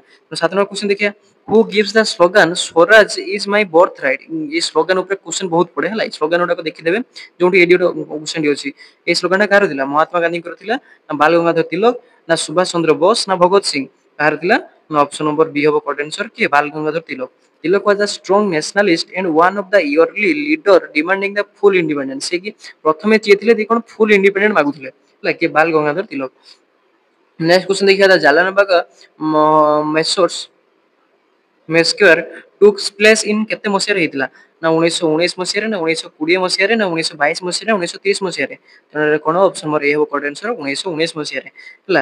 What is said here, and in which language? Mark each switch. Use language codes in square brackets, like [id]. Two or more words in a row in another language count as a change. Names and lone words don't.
[en] ତ 7 ନମ୍ବର କ୍ୱେଶ୍ଚନ ଦେଖିବା, who gives the slogan Swaraj is my birth right. [or] এই ସ୍ଲୋଗାନ ଉପରେ କ୍ୱେଶ୍ଚନ ବହୁତ ପଡେ ହେଲା। এই ସ୍ଲୋଗାନ ଗୁଡାକ ଦେଖିଦେବେ ଯୋଉଠି ଏଡି ଗୋଟେ କ୍ୱେଶ୍ଚନ ଅଛି। এই ସ୍ଲୋଗାନଟା କାହାର ଥିଲା ମହାତ୍ମା ଗାନ୍ଧୀଙ୍କର ଥିଲା ନା ବାଲ ଗଙ୍ଗାଧର ତିଲକ ନା ସୁଭାଷ ଚନ୍ଦ୍ର ବୋଷ ନା ଭଗତ ସିଂ। କାହାର ଥିଲା ନା ଅପସନ୍ ନମ୍ବର ବି ହେବ [en] correct answer [or] କିଏ ବାଲ ଗଙ୍ଗାଧର ତିଲକ। [en] Tilak was a strong nationalist and one of the early leader demanding the full independence। [or] ସେ କି ପ୍ରଥମେ ଯିଏ ଥିଲେ ସେ କ'ଣ [en] full independent [or] ମାଗୁଥିଲେ ହେଲା କିଏ ବାଲ ଗଙ୍ଗାଧର ତିଲକ। [en] next question [or] ଦେଖିବା ଜାଲିଆନବାଗ [en] massacre massacre took place in [or] କେତେ ମସିହାରେ ହେଇଥିଲା। ନା 1919 ମସିହାରେ ନା 1920 ମସିହାରେ ନା 1922 ମସିହାରେ 1930 ମସିହାରେ ତେଣୁ କଣ ଅପସନ ନମ୍ବର ଏ ହେବ [en] correct answer [or] 1919 ମସିହାରେ ହେଲା।